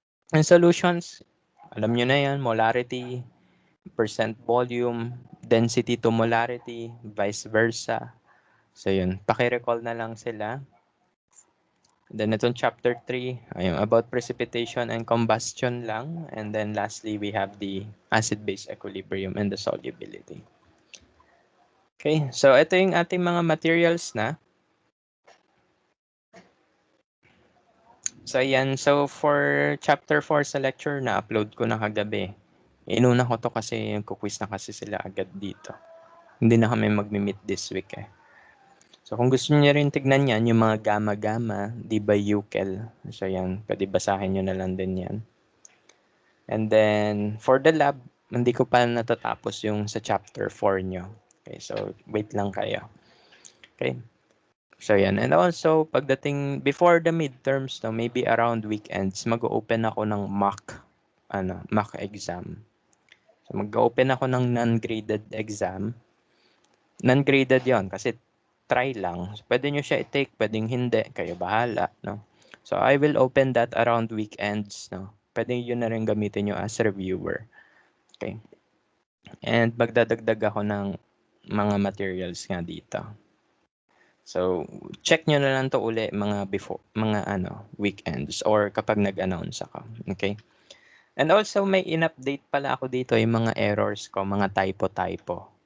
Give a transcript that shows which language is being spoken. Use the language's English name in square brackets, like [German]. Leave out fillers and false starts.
[English] And solutions, [Filipino] alam nyo na yan, [English] molarity, percent volume, density to molarity, vice versa. [Filipino] So yun, paki-recall na lang sila. Then itong chapter 3, ayun, about precipitation and combustion lang. [English] And then lastly, we have the acid-base equilibrium and the solubility. [Filipino] Okay, so ito yung ating mga materials na. So ayan, so for chapter 4 sa lecture na upload ko na kagabi. Inuna ko to kasi kukwis na kasi sila agad dito. Hindi na kami mag-meet [English] this week [Filipino] eh. So kung gusto niyo rin tignan yan, yung mga gamma-gamma, di ba UKEL? So yan, pwede basahin nyo na lang din yan. [English] And then, for the lab, [Filipino] hindi ko pa natatapos yung sa chapter 4 nyo. Okay, so wait lang kayo. Okay. So yan. And also, pagdating, before the midterms, no, [English] maybe around weekends, [Filipino] mag-open ako ng mock exam. So mag-open ako ng non-graded exam. Non-graded yon kasi try lang. So, pwede nyo siya i-take, pwedeng hindi. Kayo bahala, no? [English] So, I will open that around weekends, [Filipino] no? Pwede yun na rin gamitin nyo as reviewer. Okay. And magdadagdag ako ng mga materials nga dito. So, check nyo na lang to uli mga weekends or kapag nag-announce ako. Okay? And also, may in-update pala ako dito yung mga errors ko, mga typo-typo.